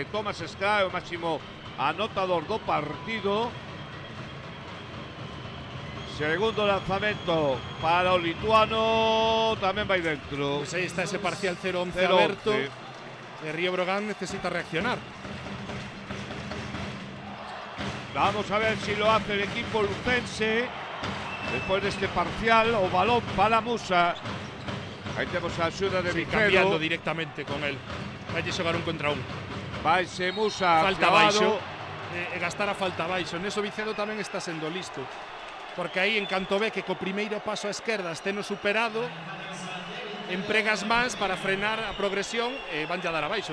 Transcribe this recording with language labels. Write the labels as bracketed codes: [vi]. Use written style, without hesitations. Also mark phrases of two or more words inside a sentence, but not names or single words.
[gl] Thomas Scrap, o máximo anotador do partido. Segundo lanzamento para o lituano, tamén vai dentro. Pues aí está ese parcial 0-11 aberto. E Río Brogan necesita reaccionar. [es] Vamos a ver si lo hace el equipo lucense. Después de este parcial, [gl] o balón para Musa. Aí temos a axuda de Vicedo. Cambiando directamente con él. Vai xogar un contra un. Vaise Musa. Falta baixo. Gastar a falta baixo. Neso Vicedo tamén está sendo listo. Porque aí en canto ve que co primeiro paso á esquerda esteno superado, empregas máis para frenar a progresión e van a dar abaixo.